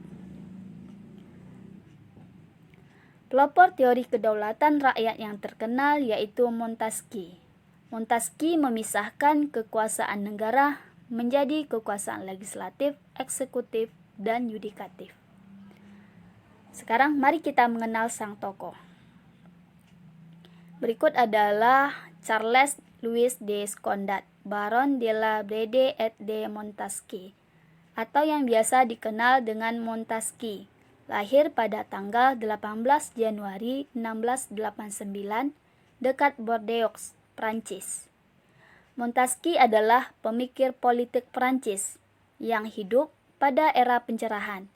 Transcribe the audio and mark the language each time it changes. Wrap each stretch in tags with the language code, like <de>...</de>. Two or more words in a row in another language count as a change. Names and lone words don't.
<id>Pelopor teori kedaulatan rakyat yang terkenal yaitu Montesquieu. Montesquieu memisahkan kekuasaan negara menjadi kekuasaan legislatif, eksekutif, dan yudikatif. Sekarang mari kita mengenal sang tokoh. Berikut adalah Charles Louis de Scondat, Baron de la Brede et de Montesquieu, atau yang biasa dikenal dengan Montesquieu. Lahir pada tanggal 18 Januari 1689 dekat Bordeaux, Prancis. Montesquieu adalah pemikir politik Prancis yang hidup pada era pencerahan.</id>